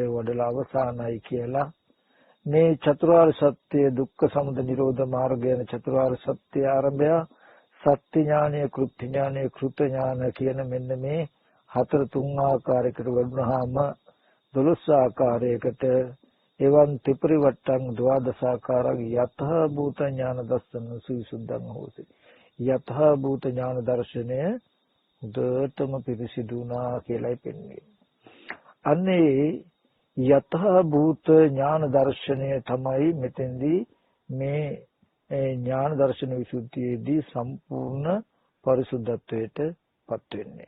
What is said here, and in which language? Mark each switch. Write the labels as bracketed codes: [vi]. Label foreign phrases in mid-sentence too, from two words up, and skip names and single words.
[si] වඩලා අවසానයි කියලා මේ චතුරාර්ය සත්‍ය දුක්ඛ සමුදය නිරෝධ මාර්ගය යන චතුරාර්ය සත්‍ය ආරම්භය සත්‍ය ඥානය කෘත්‍ය ඥානය කෘත ඥාන කියන මෙන්න මේ හතර තුන් ආකාරයකට වඩුනහම 12 ආකාරයකට එවන් [pi] ත්‍රිපරිවට්ටං ද්වාදසාකාරං යතහ භූත ඥාන දස්සන සවිසුද්ධං හෝති [si] යතහ භූත ඥාන දර්ශනය උදටම පිරිසිදුනා කියලායි පෙන්වන්නේ. අන්නේ යතහ භූත ඥාන දර්ශනය තමයි මෙතෙන්දී මේ ඥාන දර්ශන විසුද්ධියේදී සම්පූර්ණ පරිසුද්ධත්වයට පත් වෙන්නේ.